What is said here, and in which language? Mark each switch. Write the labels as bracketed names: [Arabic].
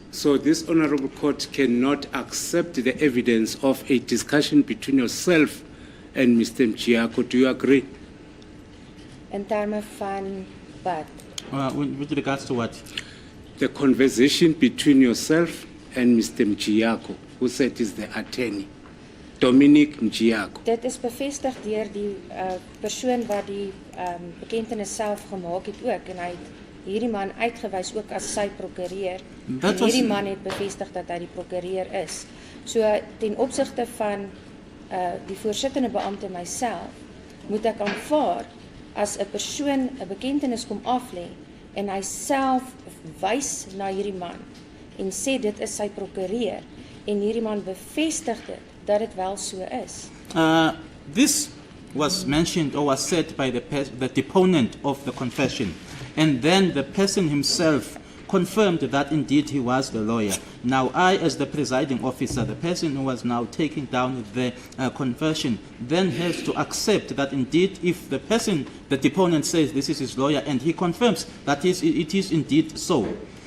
[English] So this honorable court cannot accept the evidence of a discussion between yourself and Mr. Mjiako. Do you agree? [Afrikaans] In terme van wat? [English] With regards to what? The conversation between yourself and Mr. Mjiako, who said is the attorney, Dominic Mjiako. [Afrikaans] Dit is bevestig deur die persoon wat die bekentenis self gemaak het ook, en hy het hierdie man uitgewys ook as sy prokureur. En hierdie man het bevestig dat hy die prokureur is. So ten opsigte van die voorsittende beampte myself, moet ek aanvaar as 'n persoon 'n bekentenis kom aflê en hy self wys na hierdie man en sê dit is sy prokureur en hierdie man bevestig dit dat dit wel so is. [English] This was mentioned or was said by the deponent of the confession, and then the person himself confirmed that indeed he was the lawyer. Now I, as the presiding officer, the person who was now taking down the confession, then has to accept that indeed if the person, the deponent says this is his lawyer and he confirms that it is indeed so.